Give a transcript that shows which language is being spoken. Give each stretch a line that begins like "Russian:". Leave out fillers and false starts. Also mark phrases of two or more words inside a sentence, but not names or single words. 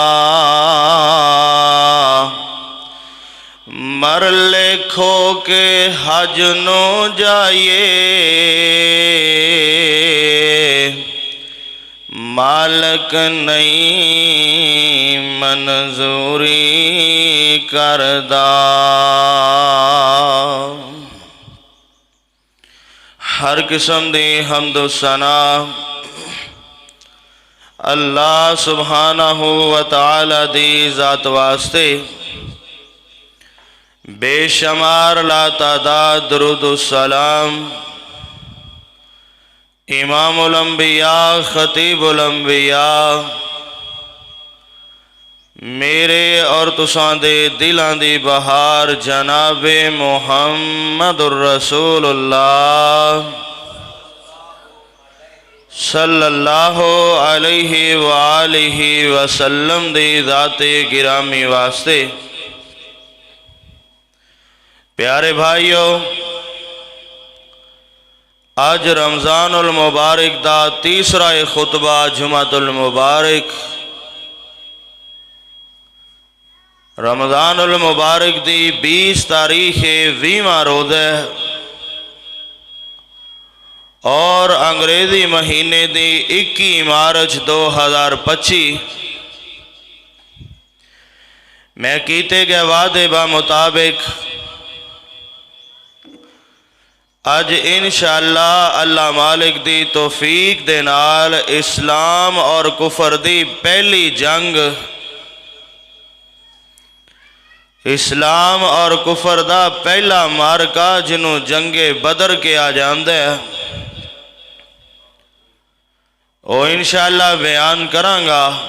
Punjabi: مر لیکھو کے حج نوں جائیے، مالک نہیں منظوری کردا. ہر قسم دی حمد و ثنا
Arabic: الله سبحانه وتعالى
Punjabi: دی ذات واسطے, بے شمار لاتعداد درود سلام
Arabic: إمام الأنبياء خطيب الأنبياء
Punjabi: میرے اور تساں دے دلاں دی بہار جنابِ
Arabic: محمد رسول الله صلى الله عليه وآله وسلم
Punjabi: دی ذاتِ گرامی واسطے. پیارے بھائیوں، اج
Arabic: رمضان المبارك
Punjabi: دا تیسرا خطبہ
Arabic: جمعة المبارك. رمضان المبارك
Punjabi: دی 20 تاریخ 20واں روزہ اور انگریزی مہینے دی 21 مارچ 2025. میں کیتے گئے وعدے با مطابق اج ان شاء اللہ اللہ مالک دی توفیق دے نال اسلام اور کفر دی پہلی جنگ، اسلام اور کفر دا پہلا معرکہ جنہوں جنگِ بدر
Urdu: کہا جاتا ہے,
Punjabi: وہ ان شاء اللہ بیان کراں گا.